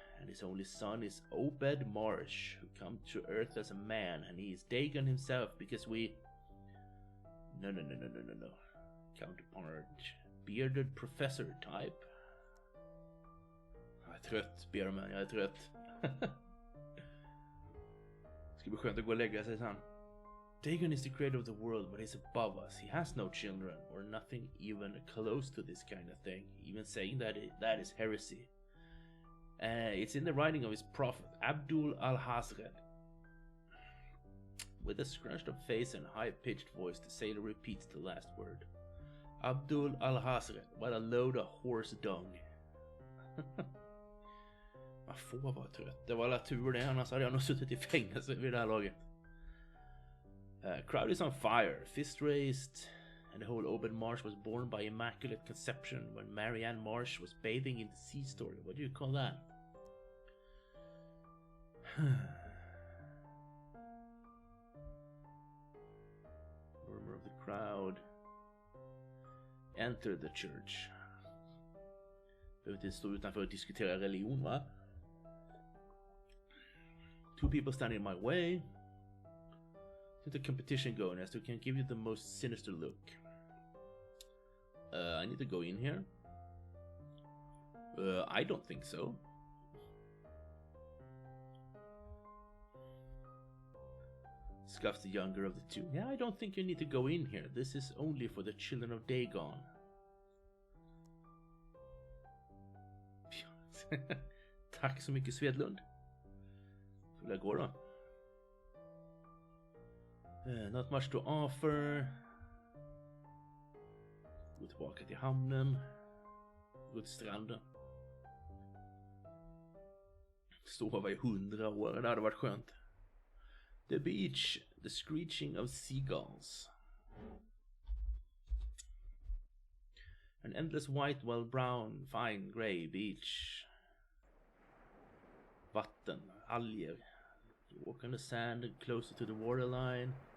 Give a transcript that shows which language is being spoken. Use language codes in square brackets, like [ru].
[en] And his only son is Obed Marsh, who come to earth as a man, and he is Dagon himself because we... No. Counterpart. Bearded professor type. [sv] Jag är trött, Beerman, jag är trött. Ska bli skönt att gå och lägga sig sen. [en] Dagon is the creator of the world, but he's above us. He has no children, or nothing even close to this kind of thing. Even saying that is heresy. It's in the writing of his prophet, Abdul al-Hazred. With a scrunched up face and high-pitched voice, the sailor repeats the last word. Abdul al-Hazred, what a load of horse dung. [sv] Man får vara trött. Det var alla tur det, annars hade jag nog suttit i fängelse vid det här laget. [en] Crowd is on fire, fist raised, and the whole Obed Marsh was born by immaculate conception when Marianne Marsh was bathing in the sea story. What do you call that? Murmur of the crowd. Enter the church. [sv] Behöver inte stå utanför och diskutera religion, va? [en] Two people standing in my way. There's a competition going as to can give you the most sinister look. I need to go in here. I don't think so. Scuffs the younger of the two. Yeah, I don't think you need to go in here. This is only for the children of Dagon. [sv] Tack så mycket, Svedlund. Så vill jag gå då. [en] Not much to offer. [sv] Gå tillbaka till hamnen. Gå till stranden. Sova i 100 år, det hade varit skönt. [en] The beach, the screeching of seagulls. An endless white, well brown, fine grey beach. [sv] Vatten, alger. [en] You walk on the sand and closer to the waterline.